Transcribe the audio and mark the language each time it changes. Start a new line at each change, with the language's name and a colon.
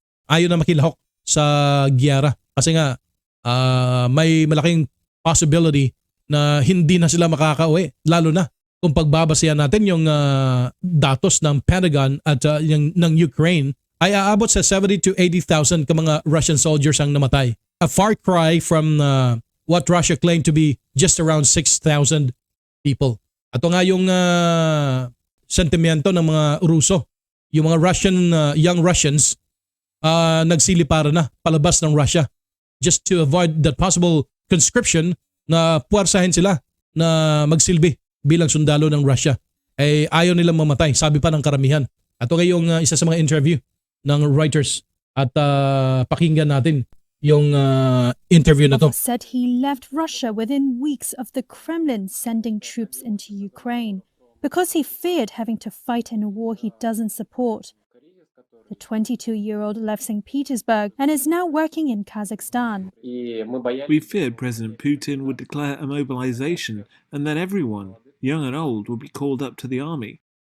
Filipino: Ayaw na makilahok sa gyera kasi nga may malaking possibility na hindi na sila makakauwi, lalo na kung pagbabasehan natin yung datos ng Pentagon at yung ng Ukraine ay aabot sa 70 to 80,000 ka mga Russian soldiers ang namatay.
English: A far cry from what Russia claimed to be just around 6,000 people.
Filipino: Ito nga yung sentimento ng mga Ruso. Yung mga young Russians nagsiliparan na palabas ng Russia
English: just to avoid that possible conscription
Filipino: na puwersahin sila na magsilbi bilang sundalo ng Russia. Ayaw nilang mamatay, sabi pa ng karamihan. Ito nga yung isa sa mga interview ng Reuters at pakinggan natin yung interview na to.
English: Said he left Russia within weeks of the Kremlin sending troops into Ukraine because he feared having to fight in a war he doesn't support. The 22-year-old left St. Petersburg and is now working in Kazakhstan. We feared President Putin would declare a mobilization and then everyone, young and old, would be called up to the army.